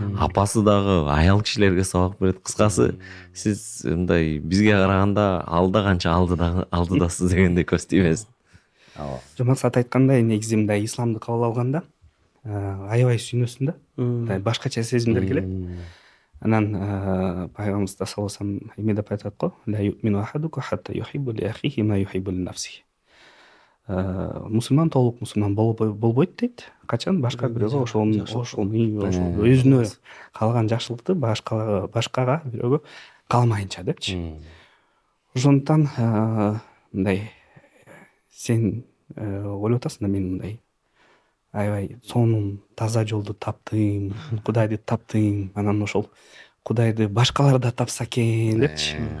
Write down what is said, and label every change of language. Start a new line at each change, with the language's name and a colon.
Kyrgyz: Апасы дагы аял кишилерге сабак берет. Кыскасы, сиз мындай бизге караганда алда канча алдыдасыз дегенде көз тийбесин. Максат айткандай, негизи мындай исламды кабыл алганда аябай сүйнөсүң да. Башкача сезимдер келет. Анан пайгамбарыбыз саллаллаху алейхи вассалам эме деп айтат го:
Arabic: "Ла юмину ахадуку хатта юхиббу ли ахихи ма юхиббу ли нафсихи".
Kyrgyz: Мусулман толук мусулман болбойт дейт. Качан башка бирөөгө ошол өзүнө калган жакшылыкты башкага бирөөгө каалмайынча депчи. Ошондуктан мындай сен ойлоп атасың да, мен мындай аябай сонун таза жолду таптым, Кудайды таптым, анан ошол Кудайды башкалар да тапса экен депчи.